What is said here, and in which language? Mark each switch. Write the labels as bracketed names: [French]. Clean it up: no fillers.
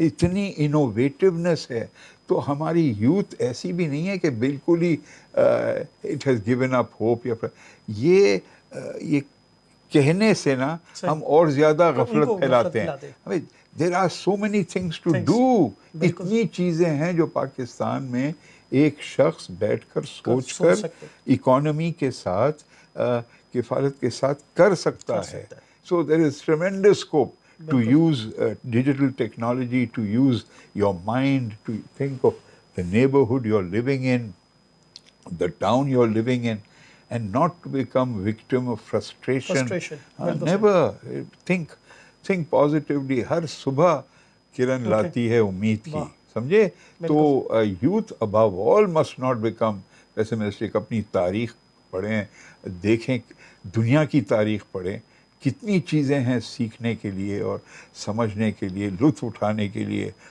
[Urdu] اتنی انوویٹیونیس ہے. تو ہماری یوتھ ایسی بھی نہیں ہے کہ بالکل ہی [English] It has given up hope. [Urdu] یہ کہنے سے نا ہم اور زیادہ غفلت پھیلاتے ہیں. [English] There are so many things to do. [Urdu] اتنی چیزیں ہیں جو پاکستان میں ایک شخص بیٹھ کر سوچ کر اکانومی کے ساتھ کفالت کے ساتھ کر سکتا ہے. [English] So there is tremendous scope to use digital technology, to use your mind, to think of the neighborhood you're living in, the town you're living in, and not to become victim of frustration. Never. Think positively. [Urdu] ہر صبح کرن لاتی ہے امید کی، سمجھے؟ تو youth [English] above all must not become pessimistic. [Urdu] اپنی تاریخ پڑھیں، دیکھیں، دنیا کی تاریخ پڑھیں، کتنی چیزیں ہیں سیکھنے کے لیے اور سمجھنے کے لیے، لطف اٹھانے کے لیے.